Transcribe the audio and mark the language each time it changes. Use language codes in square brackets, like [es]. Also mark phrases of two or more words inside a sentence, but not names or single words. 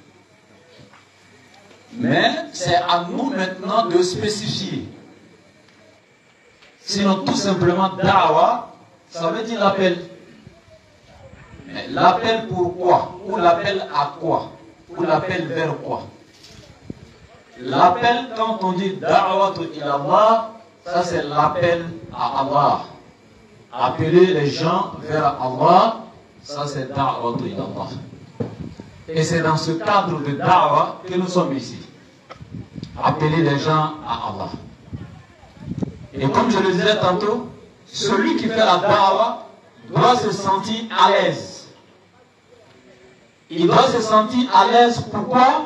[fr] Mais c'est à nous maintenant de spécifier. Sinon, tout simplement, da'wah, ça veut dire l'appel. Mais l'appel pour quoi? Ou l'appel à quoi? Ou l'appel vers quoi? L'appel, quand on dit [ar] دعوة إلى الله, [fr] ça c'est l'appel à Allah. Appeler les gens vers Allah, ça c'est [ar] دعوة إلى الله. [fr] Et c'est dans ce cadre de da'wah que nous sommes ici. Appeler les gens à Allah. Et comme je le disais tantôt, celui qui fait la da'wah doit se sentir à l'aise. Il doit se sentir à l'aise, pourquoi?